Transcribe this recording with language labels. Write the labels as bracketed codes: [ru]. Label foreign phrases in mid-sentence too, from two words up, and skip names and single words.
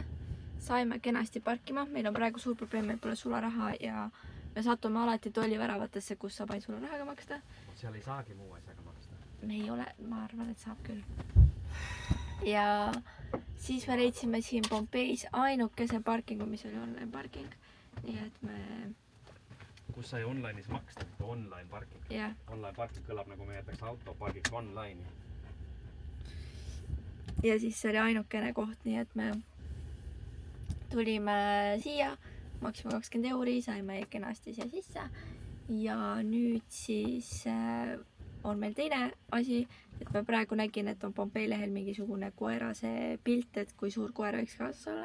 [et] Saime kenasti parkima, meil on praegu suur probleem, meil pole sularaha ja me satume alati tolliväravatesse, kus saab ainult sularahaga maksta. Seal ei saagi muu asjaga maksta. Me ei ole, ma arvan, et saab küll. Ja siis me leidsime siin Pompeis ainukese parkingu, mis oli [en] online parking. [et] Nii et me... Kus sai online'is maksta? [en] Online parking. Yeah. Online parking [et] kõlab nagu me jätaks autopargiks online. Ja siis see oli ainukene koht, nii et me tulime siia, maksime 20 €, saime kenasti siia sisse. Ja nüüd siis on meil teine asi, et ma praegu nägin, et on Pompei lehel mingisugune koera see pilt, et kui suur koer võiks kaasas olla.